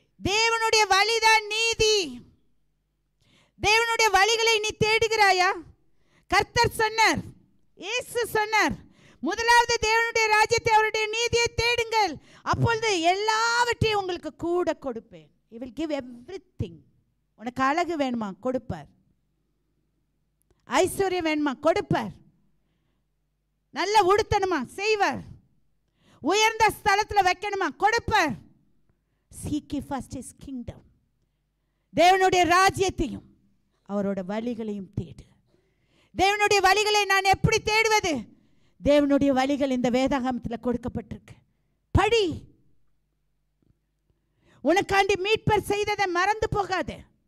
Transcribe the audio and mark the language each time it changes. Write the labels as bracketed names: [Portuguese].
[Tamil] தேவனுடைய வழிதான் நீதி. தேவனுடைய வழிகளை நீ தேடுகிறாயா? கர்த்தர் சொன்னார், இயேசு சொன்னார், முதலாவது தேவனுடைய ராஜ்யத்தை, அவருடைய நீதியை தேடுங்கள், அப்பொழுது எல்லாவற்றையும் உங்களுக்கு கூட கொடுப்பேன். [English] He will give everything. [Tamil] உனக்கு அழகு வேணுமா? கொடுப்பார். ஐஸ்வர்யம் வேணுமா? கொடுப்பார். நல்ல உடுத்தணுமா? செய்வார். உயர்ந்த ஸ்தலத்தில் வைக்கணுமா? கொடுப்பார். [English] Seek ye first his kingdom. [Tamil] தேவனுடைய ராஜ்யத்தையும் அவரோட வழிகளையும் தேடு. தேவனுடைய வழிகளை நான் எப்படி தேடுவது? தேவனுடைய வழிகள் இந்த வேதாகமத்தில் கொடுக்கப்பட்டிருக்கு. படி. உனக்காண்டி மீட்பர் செய்ததை மறந்து போகாதே.